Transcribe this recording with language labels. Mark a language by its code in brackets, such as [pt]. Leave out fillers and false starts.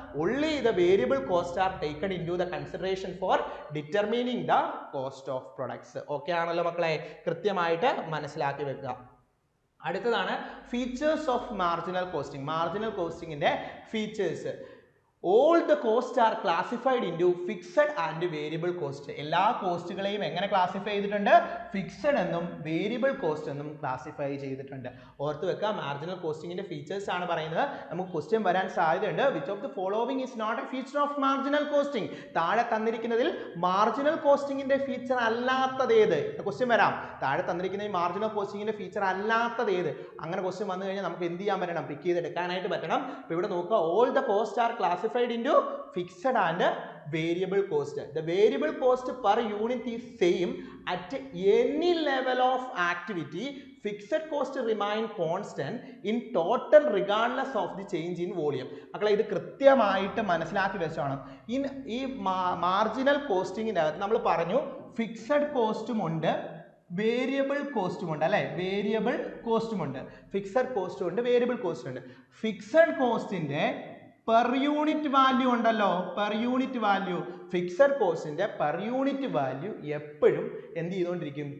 [en] Only the variable cost are taken into the consideration for determining the cost of products. [ml] Okay ആണല്ലോ മക്കളെ? കൃത്യമായിട്ട് മനസ്സിലാക്കി വെക്കുക. അടുത്തതാണ് features of marginal costing. Marginal കോസ്റ്റിംഗിന്റെ features. [en] all the costs are classified into fixed and variable cost. [ml] എല്ലാ കോസ്റ്റുകളെയും എങ്ങനെ classify ചെയ്തിട്ടുണ്ട്? Fixed എന്നും വേരിയബിൾ കോസ്റ്റ് എന്നും ക്ലാസിഫൈ ചെയ്തിട്ടുണ്ട്. ഓർത്ത് വെക്കുക, മാർജിനൽ കോസ്റ്റിംഗിന്റെ ഫീച്ചേഴ്സ് ആണ് പറയുന്നത്. നമുക്ക് ക്വസ്റ്റ്യൻ വരാൻ സാധ്യതയുണ്ട്. [en] Which of the following is not a feature of marginal costing? [ml] താഴെ തന്നിരിക്കുന്നതിൽ മാർജിനൽ കോസ്റ്റിംഗിന്റെ ഫീച്ചർ അല്ലാത്തത് ഏത്? ക്വസ്റ്റ്യൻ വരാം. താഴെ തന്നിരിക്കുന്ന മാർജിനൽ കോസ്റ്റിംഗിന്റെ ഫീച്ചർ അല്ലാത്തത് ഏത്? അങ്ങനെ ക്വസ്റ്റ്യൻ വന്നു കഴിഞ്ഞാൽ നമുക്ക് എന്ത് ചെയ്യാൻ പറ്റണം? പിക്ക് ചെയ്തെടുക്കാനായിട്ട് പറ്റണം. അപ്പോൾ ഇവിടെ നോക്കുക, [en] All the cost are classified into fixed and variable cost. The variable cost per unit is same at any level of activity. Fixed cost remain constant in total regardless of the change in volume. [ml] മക്കളെ ഇത് കൃത്യമായിട്ട് മനസ്സിലാക്കി വെച്ചോണം. ഈ marginal കോസ്റ്റിംഗിൻ്റെ അകത്ത് നമ്മൾ പറഞ്ഞു fixed കോസ്റ്റും ഉണ്ട്, വേരിയബിൾ കോസ്റ്റും ഉണ്ട് അല്ലേ? വേരിയബിൾ കോസ്റ്റും ഉണ്ട്, ഫിക്സഡ് കോസ്റ്റും ഉണ്ട്, വേരിയബിൾ കോസ്റ്റും ഉണ്ട്. ഫിക്സഡ് കോസ്റ്റിന്റെ പെർ യൂണിറ്റ് വാല്യൂ ഉണ്ടല്ലോ, per unit value, fixed കോസ്റ്റിന്റെ per unit value എപ്പോഴും എന്ത് ചെയ്തുകൊണ്ടിരിക്കും?